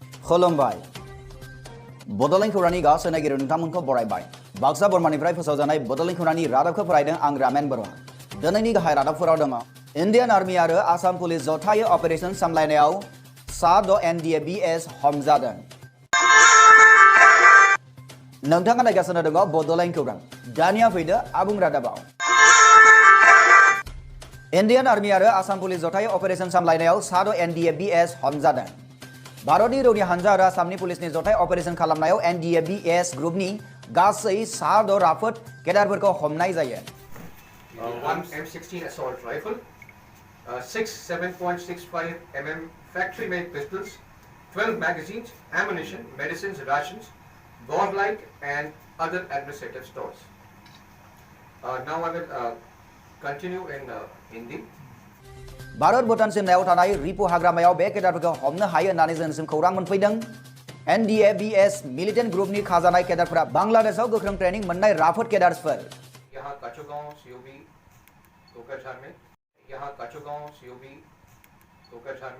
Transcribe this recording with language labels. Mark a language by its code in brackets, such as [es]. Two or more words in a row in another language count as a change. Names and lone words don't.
[brx] खुलुमबाय बड'लेण्ड खौरांनि गासै नायगिरि नोंथांमोनखौ बरायबाय बाक्सा बर्मानिफ्राय फोसावजानाय बड'लेण्ड खौरांनि रादाबखौ फरायदों आं रामेन बर' दिनैनि गाहाय रादाबफोराव दङ इन्डियान आर्मी आरो आसाम पुलिस जथायै अपारेशन सामलायनायाव सा 6 NDABS हमजादों नोंथाङा नायगासिनो दङ बड'लेण्ड खौरां दानिया फैदो आबुं रादाबाव इन्डियान आर्मी आरो आसाम पुलिस जथायै अपारेशन सामलायनायाव सा 6 NDABS हमजादों भारतनि रौनिया हानजा आरो आसामनि पुलिसनि जथाय अपारेशन खालामनायाव NDABS ग्रुपनि गासै सा 6 राफोद केडारफोरखौ हमनाय जायो। [en] One M16 assault rifle, 6 7.65 mm factory-made pistols, 12 magazines, ammunition, medicines, rations, war light, and other administrative stores. Now I will continue in Hindi. [brx] भारत भुटान सिमनायाव थानाय रिपु हाग्रामायाव बे केडारफोरखौ हमनो हायो होननानै जोंनिसिम खौरां मोनफैदों NDABS [en] militant groupनि [brx] खाजानाय केडारफोरा बांलादेशआव गोख्रों ट्रेनिं मोननाय राफोद केडारफोर [hi] यहाँ काचुगांव COB कोकराझार में